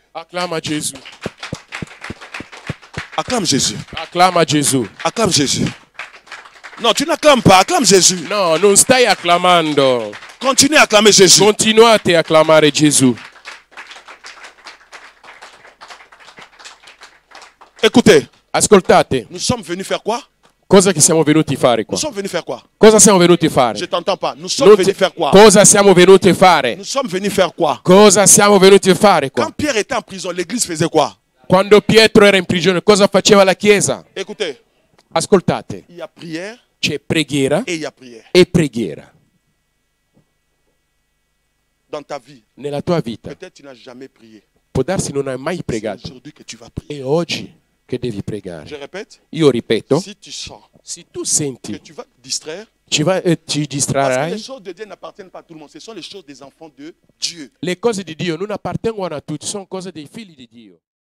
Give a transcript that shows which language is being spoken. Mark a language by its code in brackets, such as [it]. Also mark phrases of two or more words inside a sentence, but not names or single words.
[it] Acclama Gesù. [fr] Acclame Jésus. [it] Acclama Gesù. [fr] Acclame Jésus. Non, tu n'acclames pas. Acclame Jésus. [it] No, non stai acclamando. [fr] Continue à acclamer Jésus. [it] Continuate a acclamare Gesù. [fr] Écoutez, [it] Ascoltate, [fr] Nous sommes venus faire quoi? [it] cosa che siamo venuti a fare qua? [fr] Nous sommes venus faire quoi? [it] Cosa siamo venuti a [fr] Je [it] fare? [fr] t'entends pas. Nous sommes [it] Non [fr] venus [it] ti- [fr] faire quoi? [it] Cosa siamo venuti a fare? [fr] Nous sommes venus faire quoi? [it] Cosa siamo venuti a fare qua? [fr] Quand Pierre était en prison, l'église faisait quoi? [it] Quando Pietro era in prigione, cosa faceva la Chiesa? [fr] Écoutez, [it] Ascoltate, [fr] il y a prière [it] c'è preghiera [fr] et il y a prière. [it] e preghiera. [fr] Dans ta vie, [it] Nella tua vita [fr] peut-être tu n'as jamais prié. [it] può darsi non hai mai [fr] C'est [it] pregato, [fr] aujourd'hui que tu vas prier. [it] è oggi che devi [fr] Je [it] pregare. [fr] répète, [it] Io ripeto, [fr] si tu sens [it] se tu [fr] que [it] senti [fr] tu vas te distraire, [it] ci [fr] parce que les [it] distraerai, [fr] choses de Dieu n'appartiennent pas à tout le monde, ce sont les choses des enfants de Dieu. [it] le cose di Dio non appartengono a tutti, sono cose dei figli di Dio.